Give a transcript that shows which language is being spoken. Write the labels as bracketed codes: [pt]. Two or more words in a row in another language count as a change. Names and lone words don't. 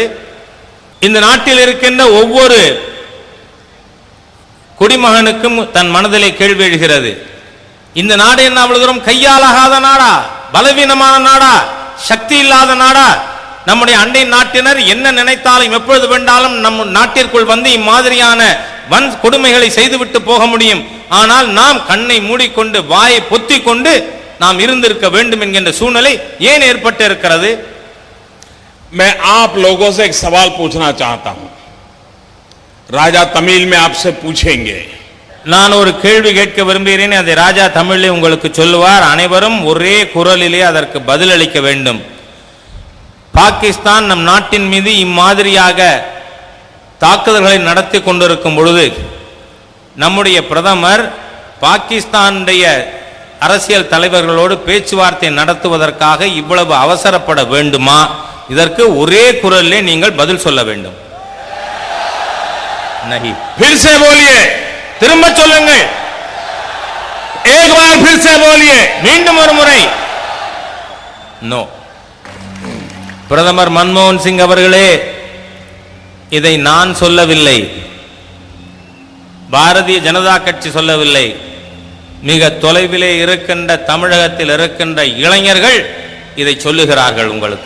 [ta] இந்த நாட்டில் இருக்கின்ற ஒவ்வொரு குடிமகனுக்கும் தன் மனதிலே கேள்வி எழுகிறது, இந்த நாடு என்ன அவ்வளவு தூரம் கையாலாகாத நாடா, பலவீனமான நாடா, சக்தி இல்லாத நாடா? நம்முடைய அண்டை நாட்டினர் என்ன நினைத்தாலும் எப்பொழுது வேண்டாலும் நம் நாட்டிற்குள் வந்து இம்மாதிரியான வன் கொடுமைகளை செய்துவிட்டு போக முடியும். ஆனால் நாம் கண்ணை மூடிக்கொண்டு வாயை பொத்திக் கொண்டு நாம் இருந்திருக்க வேண்டும் என்கின்ற சூழ்நிலை ஏன் ஏற்பட்டு இருக்கிறது? [hi] मैं आप लोगों से एक सवाल पूछना चाहता हूं. राजा तमिल में आपसे पूछेंगे. [ta] நான் ஒரு கேள்வி கேட்க விரும்புகிறேன். அதை ராஜா தமிழிலே உங்களுக்கு சொல்லுவார். அனைவரும் ஒரே குரலிலே அதற்கு பதிலளிக்க வேண்டும். பாகிஸ்தான் நம் நாட்டின் மீது இம்மாதிரியாக தாக்குதல்களை நடத்தி கொண்டிருக்கும் பொழுது நம்முடைய பிரதமர் பாகிஸ்தானுடைய அரசியல் தலைவர்களோடு பேச்சுவார்த்தை நடத்துவதற்காக இவ்வளவு அவசரப்பட வேண்டுமா? இதற்கு ஒரே குரலிலே நீங்கள் பதில் சொல்ல வேண்டும். [hi] नहीं फिर से बोलिए. [ta] திரும்ப சொல்லுங்கள். [hi] एक बार फिर से बोलिए. [ta] மீண்டும் ஒரு முறை. நோ. பிரதமர் மன்மோகன் சிங் அவர்களே, இதை நான் சொல்லவில்லை, பாரதிய ஜனதா கட்சி சொல்லவில்லை. மிக தொலைவிலே இருக்கின்ற தமிழகத்தில் இருக்கின்ற இளைஞர்கள் இதை சொல்லுகிறார்கள் உங்களுக்கு.